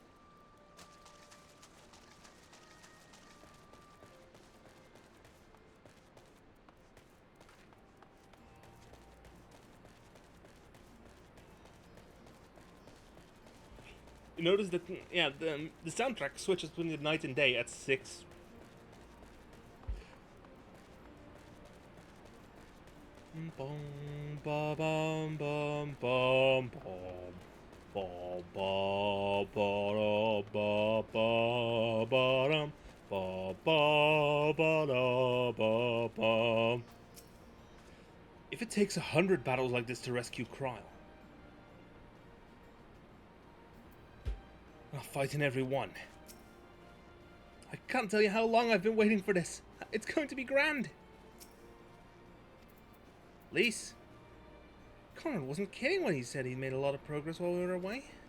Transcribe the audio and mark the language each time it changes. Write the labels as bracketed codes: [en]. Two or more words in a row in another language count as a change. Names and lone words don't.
[en] You notice that, yeah, the soundtrack switches between the night and day at 6. Bum ba bum bum bum bum ba ba ba ba ba ba dum ba ba ba da ba ba. If it takes 100 battles like this to rescue Cryle, I'll fight in every one. I can't tell you how long I've been waiting for this. It's going to be grand. Lys, Conrad wasn't kidding when he said he made a lot of progress while we were away.